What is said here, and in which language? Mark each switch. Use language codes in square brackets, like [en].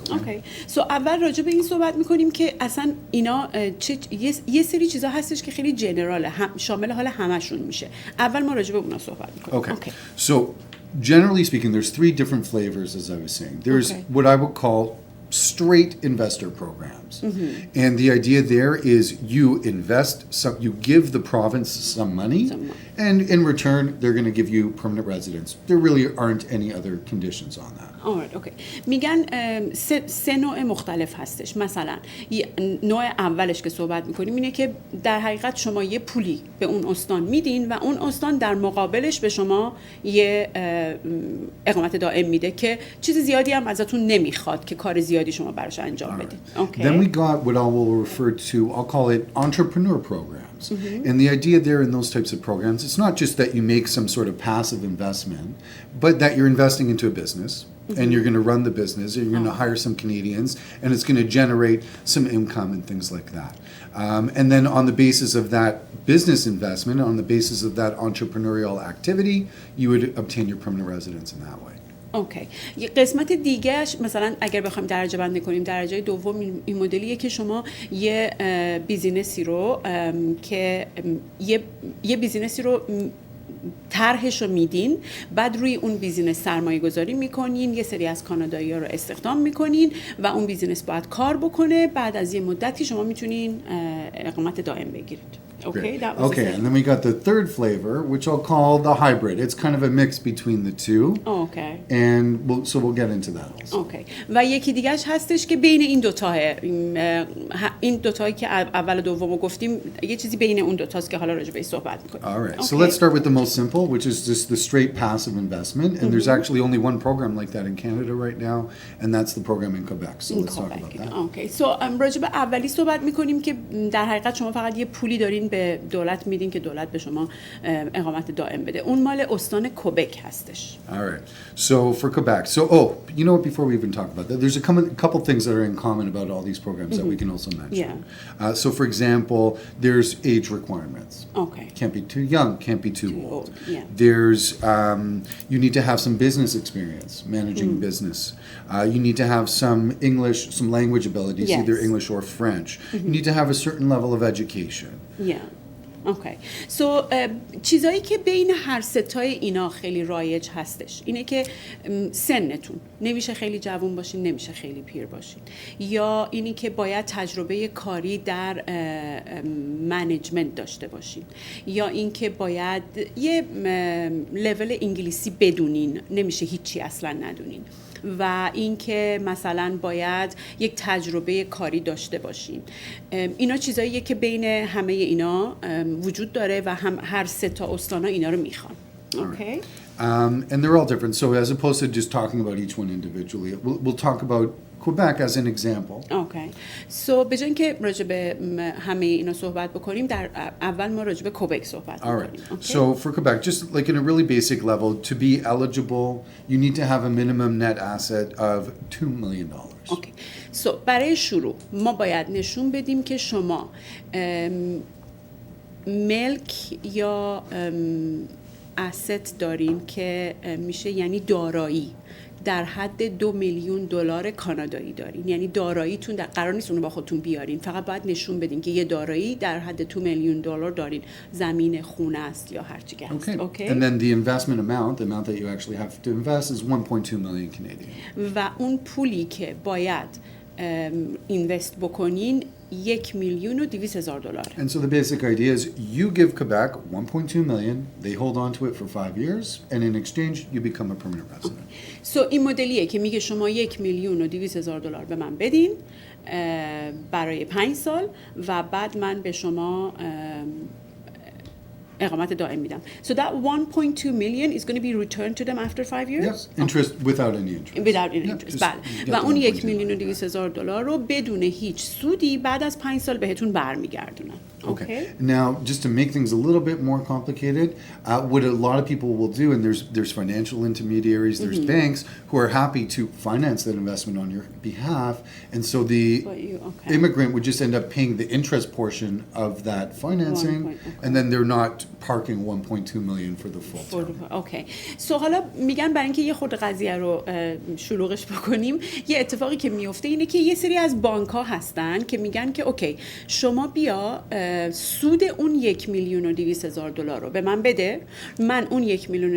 [en] Okay. [fa] So اول راجع به این صحبت میکنیم که اصلا اینا یه سری چیزا هستش که خیلی جنراله، شامل حال همشون میشه. اول ما راجع به اونا صحبت میکنیم. [en] Okay. So generally speaking, there's three different flavors, as I was saying. There's what I would call straight investor programs. And the idea there is you invest, you give the province some money, and in return, they're going to give you permanent residence. There really aren't any other conditions on that. Alright, okay. [fa] میگن سه نوع مختلف هستش. مثلا نوع اولش که صحبت میکنیم اینه که در حقیقت شما یه پولی به اون استان میدین و اون استان در مقابلش به شما یه اقامت دائم میده که چیز زیادی هم ازتون نمیخواد که کار زیادی شما براش انجام بدین. [en] Okay. Then we got what I will refer to, I'll call it entrepreneur programs. And the idea there in those types of programs, it's not just that you make some sort of passive investment, but that you're investing into a business. And you're going to run the business, and you're going to hire some Canadians, and it's going to generate some income and things like that. And then on the basis of that business investment, on the basis of that entrepreneurial activity, you would obtain your permanent residence in that way. Okay. [fa] یه قسمت دیگهش مثلا اگر بخوایم درجه بندی کنیم، درجه دوم این مدلیه که شما یه بیزینسی رو که یه بیزینسی رو طرحش رو میدین، بعد روی اون بیزینس سرمایه گذاری میکنین، یه سری از کانادایی‌ها رو استخدام میکنین و اون بیزینس باید کار بکنه، بعد از یه مدتی شما میتونین اقامت دائم بگیرید. [en] Okay, that was and then we got the third flavor, which I'll call the hybrid. It's kind of a mix between the two. Okay. And we'll get into that also. Okay. [fa] و یکی دیگه‌اش هستش که بین این دوتاه، این دوتایی که اول و دومو گفتیم، یه چیزی بین اون دوتاست که حالا راجع بهش صحبت می‌کنیم. [en] All right. So let's start with the most simple, which is just the straight passive investment. And there's actually only one program like that in Canada right now, and that's the program in Quebec. So let's talk about that. Okay. [fa] So راجع به اولی صحبت می‌کنیم که در حقیقت شما فقط یه پولی دارین به دولت میدین که دولت به شما اقامت دائم بده. اون مال استان کوبک هستش. [en] All right. So for Quebec. So you know what, before we even talk about that, there's a couple things that are in common about all these programs that we can also mention. Yeah. So for example, there's age requirements. Okay. Can't be too young, can't be too old. Yeah. There's you need to have some business experience, managing business. You need to have some English, some language abilities, either English or French. You need to have a certain level of education. Yeah. Okay. [fa] سو چیزایی که بین هر ستای اینا خیلی رایج هستش اینه که سنتون نمیشه خیلی جوان باشین، نمیشه خیلی پیر باشین، یا اینی که باید تجربه کاری در منیجمنت داشته باشین، یا اینکه باید یه لول انگلیسی بدونین، نمیشه هیچی اصلا ندونین، و اینکه مثلا باید یک تجربه کاری داشته باشین. اینا چیزاییه که بین همه اینا وجود داره و هر سه تا استانا اینا رو میخوان. [en] Okay. And they're all different. So as opposed to just talking about each one individually, we'll talk about Quebec as an example. Okay. [fa] So به جای اینکه راجع به همه اینا صحبت بکنیم، در اول ما راجع به کوبک صحبت بکنیم. [en] All right. So for Quebec, just like in a really basic level, to be eligible, you need to have a minimum net asset of $2 million. Okay. [fa] So برای شروع ما باید نشون بدیم که شما ملک یا asset دارین که میشه یعنی دارایی در حد $2 میلیون کانادایی دارین، یعنی داراییتون قرار نیست اونو با خودتون بیارین، فقط باید نشون بدین که یه دارایی در حد $2 میلیون دارین، زمین، خونه است یا هر چی که هست. [en] Okay. And then the investment amount, the amount that you actually have to invest is 1.2 million Canadian. [fa] و اون پولی که باید اینوست بکنین $1,200,000. [en] And so the basic idea is you give Quebec 1.2 million, they hold on to it for 5 years, and in exchange you become a permanent resident. [fa] So این مدلیه که میگه شما $1,200,000 به من بدین برای 5 سال و بعد من به شما اقامت دائم میدم. [en] So that 1.2 million is going to be returned to them after 5 years? Yes, interest without any interest. Without any Yeah, interest. just [fa] بله. [en] get [fa] و [en] the [fa] اون [en] 1.2 [fa] $1,200,000 رو بدون هیچ سودی بعد از 5 سال بهتون برمیگردونن. [en] Okay. Now, just to make things a little bit more complicated, what a lot of people will do, and there's financial intermediaries, there's banks who are happy to finance that investment on your behalf, and so the immigrant would just end up paying the interest portion of that financing, and then they're not parking 1.2 million for the full term. Okay. [fa] سو حالا میگن برای اینکه یه خورده قضیه رو شلوغش بکنیم، یه اتفاقی که میفته اینه که یه سری از بانک ها هستن که میگن که اوکی شما بیا سود اون $1,200,000 رو به من بده، من اون $1,200,000